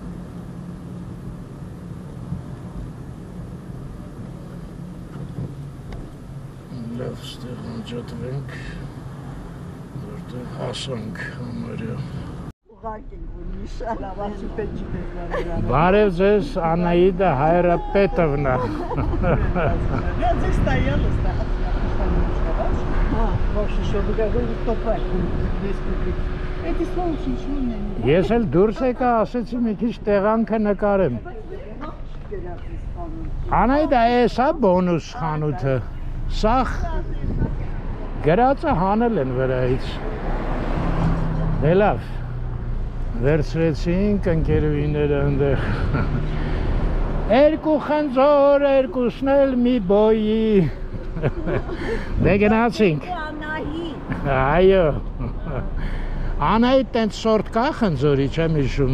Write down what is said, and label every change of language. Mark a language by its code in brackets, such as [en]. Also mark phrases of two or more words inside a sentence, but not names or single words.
[hy] Լավ ստեղ անջատվենք, որտեղ հասանք համարյա։ Բարև ձեզ, Անաիդա Հայրապետովնա։ [ru] Я здесь стояла, что вы говорите, что правильно. Эти слова ничего не имеют. [hy] Ես էլ դուրս եկա, ասեցի մի քիչ տեղանքը նկարեմ։ Անայդա, էսա բոնուս խանութը։ Սաղ գրածը հանել են վրայից։ Դե լավ, վերցրեցինք ընկերուհիները ընդեղ։ Երկու խնձոր, երկուսն էլ մի բոյի։ Դե գնացինք։ Այո։ Անայդ տենց սորտ կա խնձորի, չեմ հիշում։